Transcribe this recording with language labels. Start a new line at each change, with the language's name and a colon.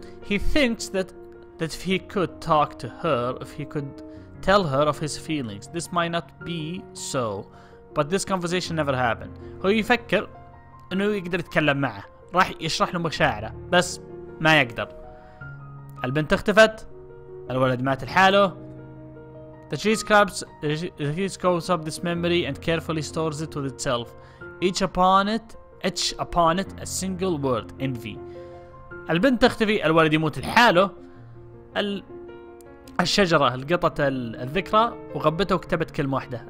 English: He thinks that if he could talk to her, if he could tell her of his feelings, this might not be so, but this conversation never happened.
Arabic: هو يفكر انه يقدر يتكلم معه، راح يشرح له مشاعره، بس ما يقدر. البنت اختفت، الولد مات لحاله.
English: The tree scopes up this memory and carefully stores it with itself, etch upon it a single word: envy.
Arabic: البنت تختفي، الولد يموت لحاله. الشجرة لقطت الذكرى وغبتها وكتبت كلمة واحدة.